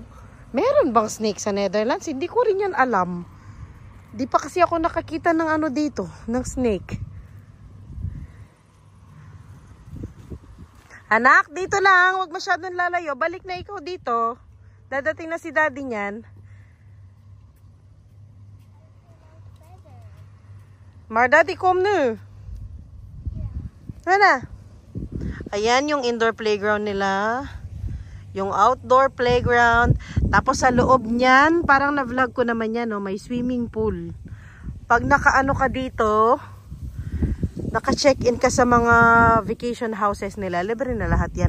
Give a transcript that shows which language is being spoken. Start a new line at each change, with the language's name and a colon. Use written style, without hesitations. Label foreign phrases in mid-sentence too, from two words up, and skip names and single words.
Filipino: Meron bang snake sa Netherlands? Hindi ko rin yan alam. Di pa kasi ako nakakita ng dito, ng snake. Anak, dito lang. Huwag masyadong lalayo. Balik na ikaw dito. Dadating na si Daddy niyan.
Dutch: Maar Daddy, kom nu.
Filipino: Ano? Ayan yung
English: indoor playground
Filipino: nila. Yung
English: outdoor playground.
Filipino: Tapos sa loob niyan, parang na-vlog ko naman yan, no? May
English: swimming pool.
Filipino: Pag nakaano ka dito, naka-check-in ka sa mga
English: vacation houses
Filipino: nila, libre na lahat yan.